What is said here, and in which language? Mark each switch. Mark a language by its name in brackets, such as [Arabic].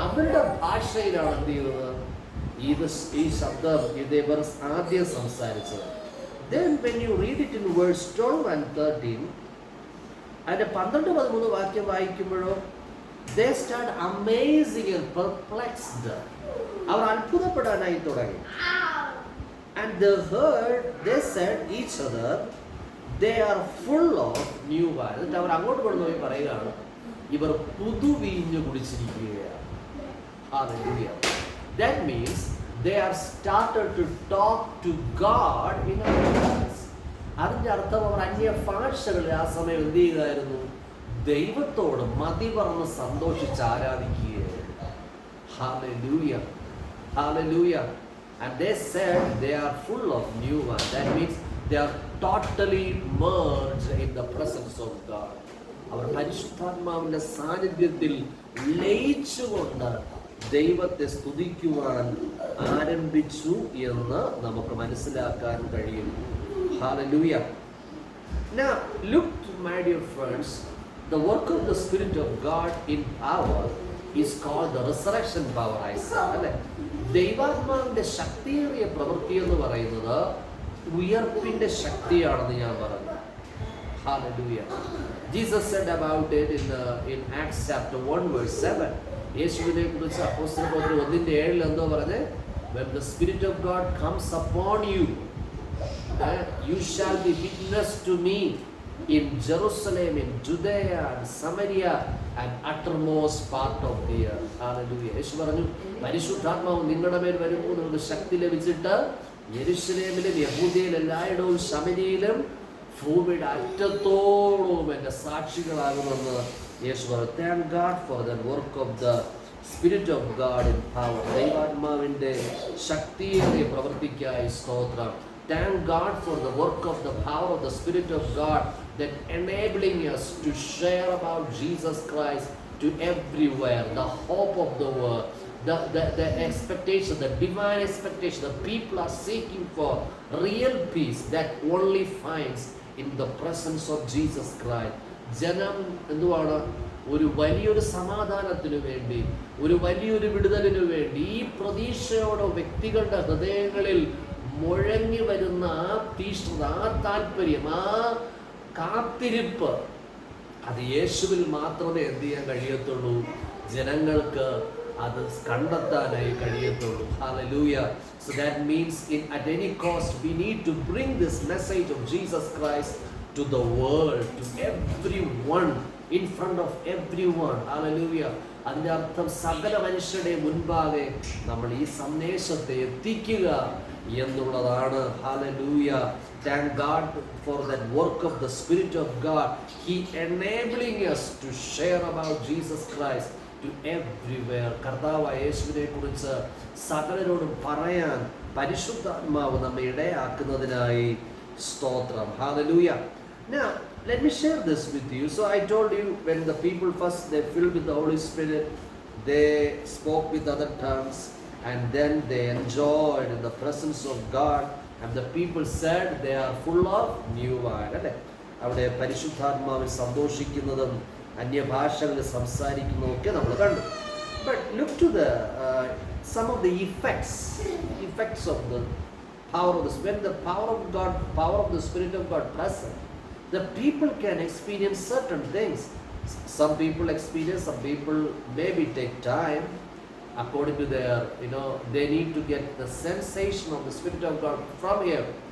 [Malayalam] അവരുടെ ഭാഷയിലാണ് എന്ത് ചെയ്യുന്നത്, ഈ ശബ്ദം ഇതേവർ ആദ്യം സംസാരിച്ചത്. [English] Then when you read it in verse 12 and 13, [Malayalam] അതിന്റെ 12-13 വാക്യം വായിക്കുമ്പോഴോ [English] they start amazing and perplexed. [Malayalam] അവർ അത്ഭുതപ്പെടാനായി തുടങ്ങി. [English] And they said each other, they are full of new wine. [Malayalam] എന്നിട്ട് അവർ അങ്ങോട്ട് കൊണ്ടുപോയി പറയുകയാണ്, ഇവർ പുതുവീഞ്ഞ് കുടിച്ചിരിക്കുകയാണ്. [English] Hallelujah. That means they are started to talk to God in other tongues. [Malayalam] അതിന്റെ അർത്ഥം അവർ അന്യ ഭാഷകളിൽ ആ സമയം എന്ത് ചെയ്യുകയായിരുന്നു, ദൈവത്തോട് മതി പറഞ്ഞ് സന്തോഷിച്ച് ആരാധിക്കുകയായിരുന്നു. [English] Hallelujah. Hallelujah. And they said they are full of new wine. That means they are totally merged in the presence of God. [Malayalam] അവർ പരിശുദ്ധാത്മാവിന്റെ സാന്നിധ്യത്തിൽ ലയിച്ചുകൊണ്ട് ദൈവത്തെ സ്തുതിക്കുവാൻ ആരംഭിച്ചു എന്ന് നമുക്ക് മനസ്സിലാക്കാൻ കഴിയും. [English] Hallelujah. Now look, my dear friends, the work of the Spirit of God in power is called the resurrection power. I said, [Malayalam] ദൈവാത്മാവിന്റെ ശക്തിയേറിയ പ്രവൃത്തി എന്ന് പറയുന്നത് ഉയർപ്പിന്റെ ശക്തിയാണെന്ന് ഞാൻ പറഞ്ഞു. [English] Hallelujah. Jesus said about it in Acts chapter 1 verse 7. [Malayalam] യേശുവിനെ കുറിച്ച് അപ്പോസ്തലപ്രവൃത്തി 1:7 എന്തോ പറഞ്ഞേ, [English] when the Spirit of God comes upon you, you shall be witness to me in Jerusalem, in Judea and Samaria and uttermost part of the earth. Hallelujah. [Malayalam] യേശു പറഞ്ഞു, പരിശുദ്ധാത്മാവ് നിങ്ങളുടെ മേൽ വരുമ്പോൾ നിങ്ങൾക്ക് ശക്തി ലഭിച്ചിട്ട് യെരുശലേമിലും യഹൂദയിലും എല്ലായിടവും ശമരിയിലും ഭൂമിയുടെ അറ്റത്തോളവും എൻ്റെ സാക്ഷികളാകുമെന്ന് യേശു പറഞ്ഞു. [English] Thank God for the work of the Spirit of God in power. [Malayalam] ദൈവാത്മാവിൻ്റെ ശക്തിയേറിയ പ്രവൃത്തിക്കായി സ്തോത്രം. [English] Thank God for the work of the power of the Spirit of God that enabling us to share about Jesus Christ to everywhere, the hope of the world, the expectation, the divine expectation. The people are seeking for real peace that only finds in the presence of Jesus Christ. [Malayalam] ജനം എന്തുവാണ്, ഒരു വലിയൊരു സമാധാനത്തിനു വേണ്ടി, ഒരു വലിയൊരു വിടുതലിനു വേണ്ടി ഈ പ്രതീക്ഷയോടെ വ്യക്തികളുടെ ഹൃദയങ്ങളിൽ മുഴങ്ങി വരുന്ന ആ തീഷ്ണത, ആ താല്പര്യം, ആ കാത്തിരിപ്പ്, അത് യേശുവിൽ മാത്രമേ എന്ത് ചെയ്യാൻ കഴിയത്തുള്ളൂ, ജനങ്ങൾക്ക് അത് കണ്ടെത്താനായി കഴിയത്തുള്ളൂ. [English] Hallelujah. So that means at any cost we need to bring this message of Jesus Christ to the world, to everyone, in front of everyone. Hallelujah. [Malayalam] അതിൻ്റെ അർത്ഥം സകല മനുഷ്യരുടെ മുൻപാകെ നമ്മൾ ഈ സന്ദേശത്തെ എത്തിക്കുക എന്നുള്ളതാണ്. [English] Hallelujah. Thank God for that work of the Spirit of God. He enabling us to share about Jesus Christ to everywhere. [Malayalam] കർത്താവായ യേശുവിനെ കുറിച്ച് സകലരോടും പറയാൻ പരിശുദ്ധാത്മാവ് നമ്മെ ഇടയാക്കുന്നതിനായി സ്തോത്രം. [English] Hallelujah. Now, let me share this with you. So I told you, when the people first they filled with the Holy Spirit, they spoke with other tongues, and then they enjoyed in the presence of God, and the people said they are full of new wine. [Malayalam] അല്ലേ? അവിടെ പരിശുദ്ധാത്മാവിൽ സന്തോഷിക്കുന്നതും അന്യഭാഷകളിൽ സംസാരിക്കുന്നതും ഒക്കെ നമ്മൾ കണ്ടു. [English] But look to the some of the effects of the power of the Spirit. When the power of the Spirit of God present, the people can experience certain things. Some people experience, some people maybe take time according to their, they need to get the sensation of the Spirit of God from here.